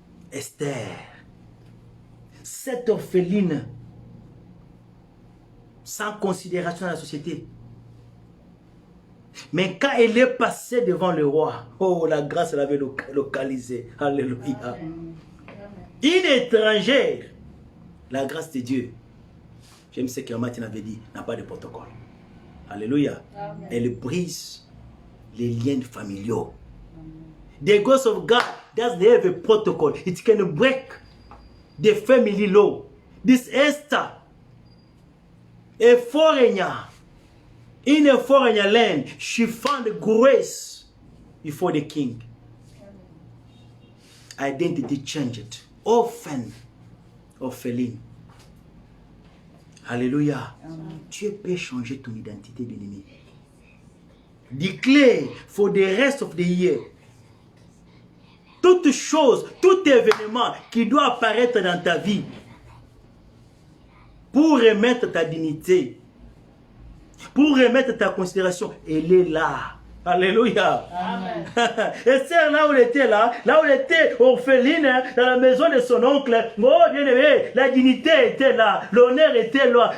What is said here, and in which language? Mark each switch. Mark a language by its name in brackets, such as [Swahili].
[French] Esther, cette orpheline, sans considération dans la société, mais quand elle est passée devant le roi, oh, la grâce l'avait localisée, alléluia. Amen. Une étrangère, la grâce de Dieu, j'aime ce que Martin avait dit, n'a pas de protocole. Alléluia. Amen. Elle brise les liens familiaux. [English] The grace of God doesn't have a protocol. It can break the family law. This Esther, a foreigner, in a foreigner land, she found grace before the king. Identity changed. Orphan, [French] orpheline. [English] Alléluia. [French] Dieu peut changer ton identité, bien-aimé. [English] Declare for the rest of the year. [French] Toute chose, tout événement qui doit apparaître dans ta vie pour remettre ta dignité. pour remettre ta considération. Elle est là. Alléluia. Amen. Esther, là où elle était orpheline, dans la maison de son oncle, oh bien aimé, la dignité était là, l'honneur était là.